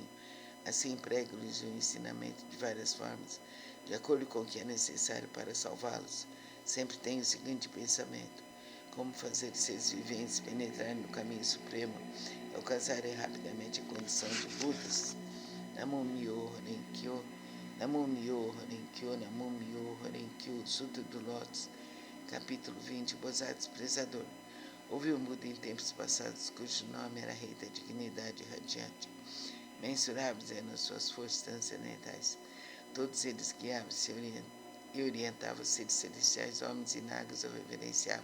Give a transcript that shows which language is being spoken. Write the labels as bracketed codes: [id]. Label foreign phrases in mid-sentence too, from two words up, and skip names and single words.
[pt] Assim prego-lhes o ensinamento de várias formas, de acordo com o que é necessário para salvá-los. Sempre tenho o seguinte pensamento: como fazer seres viventes penetrarem no caminho supremo e alcançarem rapidamente a condição de Budas. [ja] 南無妙法蓮華経、南無妙法蓮華経、南無妙法蓮華経, [pt] Sutra do Lótus, capítulo 20, Bodhisattva Expressador. Houve um Buda em tempos passados, cujo nome era Rei da Dignidade Radiante. Mensuráveis eram as suas forças transcendentais. Todos eles guiavam-se e orientavam os seres celestiais, homens e nagas o reverenciavam.